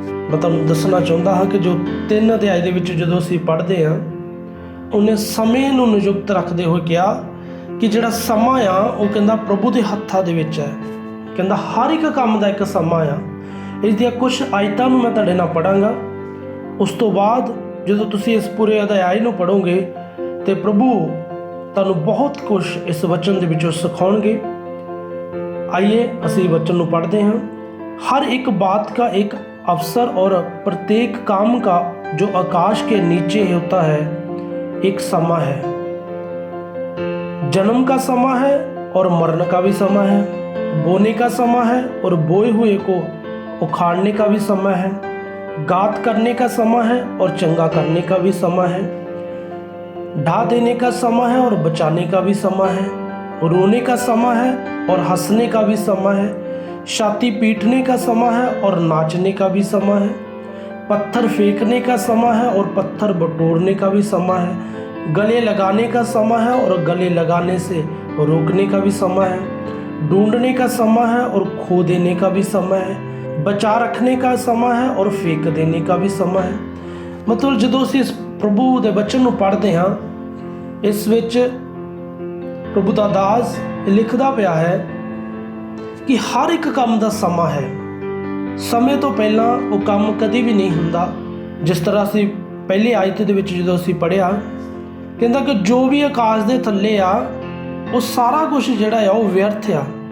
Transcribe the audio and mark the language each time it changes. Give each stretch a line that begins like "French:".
Punjabi: ਮੈਂ ਤੁਹਾਨੂੰ ਦੱਸਣਾ ਚਾਹੁੰਦਾ ਹਾਂ ਕਿ ਜੋ 3 ਅਧਿਆਇ ਦੇ ਵਿੱਚ ਜਦੋਂ ਅਸੀਂ ਪੜ੍ਹਦੇ ਹਾਂ, ਉਹਨੇ ਸਮੇਂ ਨੂੰ ਨਿਯੁਕਤ ਰੱਖਦੇ ਹੋਏ ਕਿਹਾ ਕਿ ਜਿਹੜਾ ਸਮਾਂ ਆ ਉਹ ਕਹਿੰਦਾ ਪ੍ਰਭੂ ਦੇ ਹੱਥਾਂ ਦੇ ਵਿੱਚ ਹੈ। ਕਹਿੰਦਾ ਹਰ ਇੱਕ ਕੰਮ ਦਾ ਇੱਕ ਸਮਾਂ ਆ। ਇਸ ਦੀਆਂ ਕੁਝ ਆਇਤਾਂ ਨੂੰ ਮੈਂ ਤੁਹਾਡੇ ਨਾਲ ਪੜ੍ਹਾਂਗਾ। ਉਸ ਤੋਂ ਬਾਅਦ ਜਦੋਂ ਤੁਸੀਂ ਇਸ ਪੂਰੇ ਅਧਿਆਇ ਨੂੰ ਪੜ੍ਹੋਗੇ ਤੇ ਪ੍ਰਭੂ ਤੁਹਾਨੂੰ ਬਹੁਤ ਕੁਝ ਇਸ ਵਚਨ ਦੇ ਵਿੱਚੋਂ ਸਿਖਾਉਣਗੇ।
Hindi: आइए
Punjabi: ਅਸੀਂ
Hindi: वचन ਨੂੰ पढ़ते हैं। हर एक बात का एक अवसर और प्रत्येक काम का जो आकाश के नीचे होता है एक समय है। जन्म का समय है और मरने का भी समय है, बोने का समय है और बोए हुए को उखाड़ने का भी समय है, गात करने का समय है और चंगा करने का भी समय है, ढा देने का समय है और बचाने का भी समय है, रोने का समय है और हंसने का भी समय है, छाती पीटने का समय है और नाचने का भी समय है, पत्थर फेंकने का समय है और पत्थर बटोरने का भी समय है, गले लगाने का समय है और गले लगाने से रोकने का भी समय है, ढूंढने का समय है और खो देने का भी समय है, बचा रखने का समय है और फेंक देने का भी समय है।
Punjabi: मतलब ਜਦੋਂ ਅਸੀਂ ਇਸ ਪ੍ਰਭੂ ਦੇ ਵਚਨ ਨੂੰ ਪੜ੍ਹਦੇ ਹਾਂ, ਇਸ ਵਿੱਚ ਪ੍ਰਭੂ ਦਾ ਦਾਸ ਲਿਖਦਾ ਪਿਆ ਹੈ ਕਿ ਹਰ ਇੱਕ ਕੰਮ ਦਾ ਸਮਾਂ ਹੈ। ਸਮੇਂ ਤੋਂ ਪਹਿਲਾਂ ਉਹ ਕੰਮ ਕਦੇ ਵੀ ਨਹੀਂ ਹੁੰਦਾ। ਜਿਸ ਤਰ੍ਹਾਂ ਅਸੀਂ ਪਹਿਲੀ ਆਇਤ ਦੇ ਵਿੱਚ ਜਦੋਂ ਅਸੀਂ ਪੜ੍ਹਿਆ, ਕਹਿੰਦਾ ਕਿ ਜੋ ਵੀ ਆਕਾਸ਼ ਦੇ ਥੱਲੇ ਆ ਉਹ ਸਾਰਾ ਕੁਝ ਜਿਹੜਾ ਆ ਉਹ ਵਿਅਰਥ ਆ।